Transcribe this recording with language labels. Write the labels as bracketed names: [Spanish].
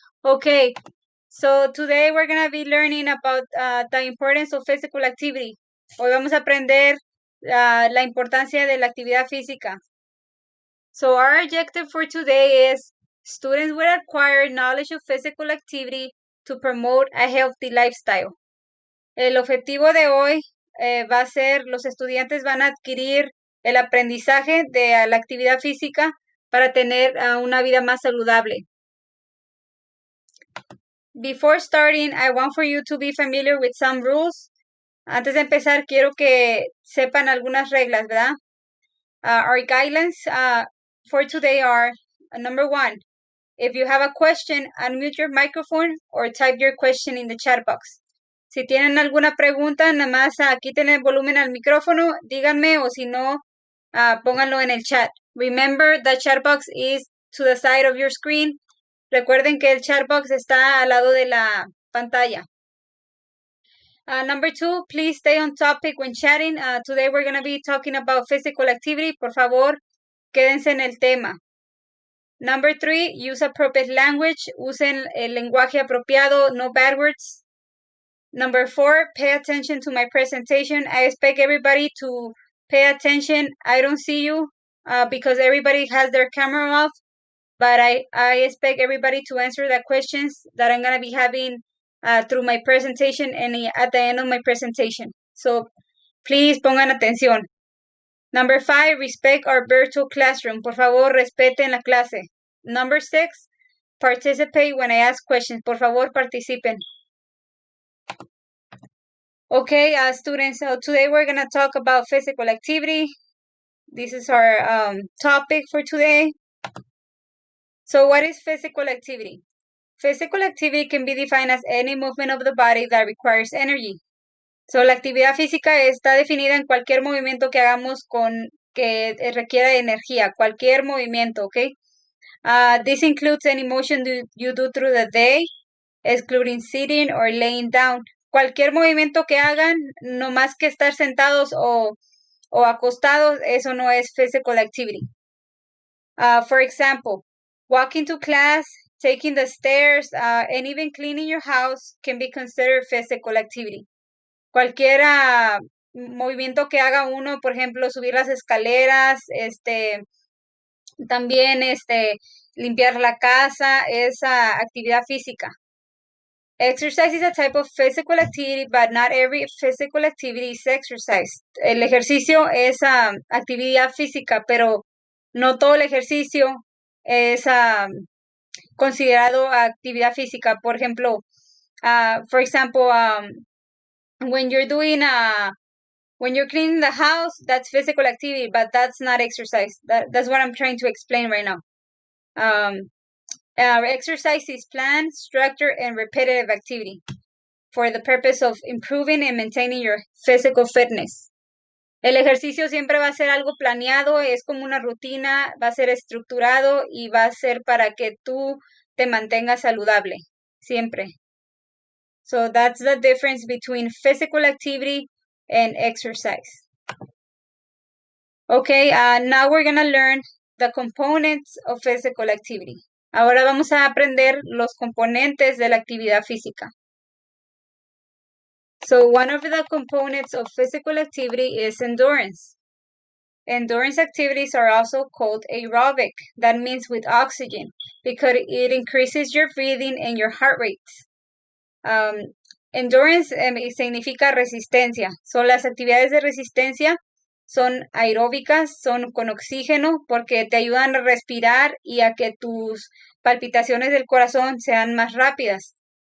[English] Okay, so today we're going to be learning about the importance of physical activity. [Spanish] Hoy vamos a aprender la importancia de la actividad física. [English] So our objective for today is students will acquire knowledge of physical activity to promote a healthy lifestyle. [Spanish] El objetivo de hoy va a ser, los estudiantes van a adquirir el aprendizaje de la actividad física para tener una vida más saludable. [English] Before starting, I want for you to be familiar with some rules. [Spanish] Antes de empezar, quiero que sepan algunas reglas, ¿verdad? [English] Our guidelines for today are, number 1, if you have a question, unmute your microphone or type your question in the chat box. [Spanish] Si tienen alguna pregunta, nada más quiten el volumen al micrófono, díganme, o si no, pónganlo en el chat. [English] Remember, the chat box is to the side of your screen. [Spanish] Recuerden que el chat box está al lado de la pantalla. [English] Number 2, please stay on topic when chatting. Today we're going to be talking about physical activity. [Spanish] Por favor, quédense en el tema. [English] Number 3, use appropriate language. [Spanish] Usen el lenguaje apropiado, [English] no bad words. Number 4, pay attention to my presentation. I expect everybody to pay attention. I don't see you because everybody has their camera off, but I expect everybody to answer the questions that I'm going to be having through my presentation and at the end of my presentation. So please [Spanish] pongan atención. [English] Number 5, respect our virtual classroom. [Spanish] Por favor, respeten la clase. [English] Number 6, participate when I ask questions. [Spanish] Por favor, participen. [English] Okay, students, so today we're going to talk about physical activity. This is our topic for today. So what is physical activity? Physical activity can be defined as any movement of the body that requires energy. [Spanish] So la actividad física está definida en cualquier movimiento que hagamos que requiera energía, cualquier movimiento, okay? [English] This includes any motion you do through the day, excluding sitting or laying down. [Spanish] Cualquier movimiento que hagan, no más que estar sentados o acostados, eso no es [English] physical activity. For example, walking to class, taking the stairs, and even cleaning your house can be considered physical activity. [Spanish] Cualquier movimiento que haga uno, por ejemplo, subir las escaleras, también limpiar la casa, es actividad física. [English] Exercise is a type of physical activity, but not every physical activity is exercise. [Spanish] El ejercicio es actividad física, pero no todo el ejercicio es considerado actividad física. Por ejemplo, [English] for example, when you're doing when you're cleaning the house, that's physical activity, but that's not exercise. That's what I'm trying to explain right now. Exercise is planned, structured, and repetitive activity for the purpose of improving and maintaining your physical fitness. [Spanish] El ejercicio siempre va a ser algo planeado, es como una rutina, va a ser estructurado y va a ser para que tú te mantengas saludable, siempre. [English] So that's the difference between physical activity and exercise. Okay, now we're going to learn the components of physical activity. [Spanish] Ahora vamos a aprender los componentes de la actividad física. [English] So one of the components of physical activity is endurance. Endurance activities are also called aerobic. That means with oxygen because it increases your breathing and your heart rates. [Spanish] Endurance significa resistencia. Son las actividades de resistencia, son aeróbicas, son con oxígeno porque te ayudan a respirar y a que tus palpitaciones del corazón sean más rápidas.